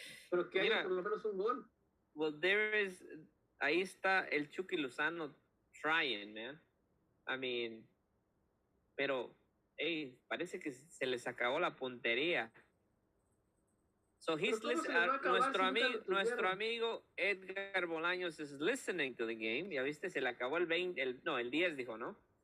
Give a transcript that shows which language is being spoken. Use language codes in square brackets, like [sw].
[es] Pero que haya por lo menos un gol. Well, ahí está el Chucky Lozano [en] trying, man. I mean, [es] pero, hey, parece que se les acabó la puntería. [en] So he's [es] nuestro amigo [en] Edgar Bolaños is listening to the game. [es] Ya viste, se le acabó el 10 dijo, ¿no?